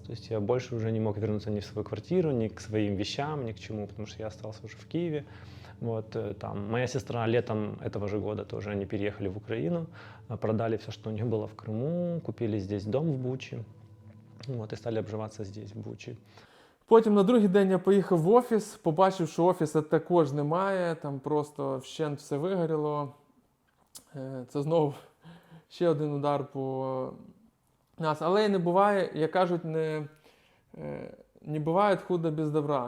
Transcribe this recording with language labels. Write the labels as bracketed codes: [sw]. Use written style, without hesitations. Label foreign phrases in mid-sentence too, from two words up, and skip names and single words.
[ru] То есть я больше уже не мог вернуться ни в свою квартиру, ни к своим вещам, ни к чему, потому что я остался уже в Киеве. Вот, там, моя сестра летом этого же года тоже, они переехали в Украину, продали все, что у них было в Крыму, купили здесь дом в Бучі, вот, и стали обживаться здесь, в Бучі. [uk] Потім на другий день я поїхав в офіс, побачив, що офісу також немає, там просто вщент все вигоріло. Це знову ще один удар по нас. Але і не буває, як кажуть, не буває худо без добра.